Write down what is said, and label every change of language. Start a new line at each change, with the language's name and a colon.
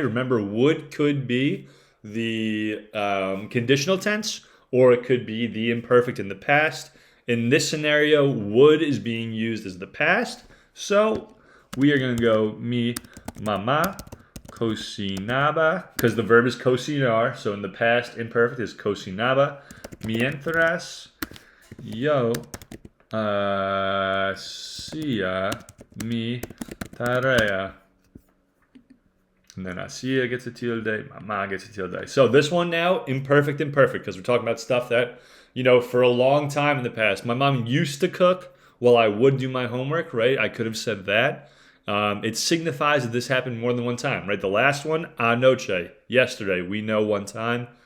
English: Remember, would could be the conditional tense, or it could be the imperfect in the past. In this scenario, would is being used as the past. So we are going to go
Spanish: mi mamá cocinaba,
English: because the verb is cocinar. So in the past, imperfect is cocinaba.
Spanish: Mientras yo hacía mi tarea.
English: And then hacía gets a tilde, mamá gets a tilde. So this one now, imperfect, because we're talking about stuff that, for a long time in the past. My mom used to cook while I would do my homework, right? I could have said that. It signifies that this happened more than one time, right? The last one, anoche, yesterday, we know one time.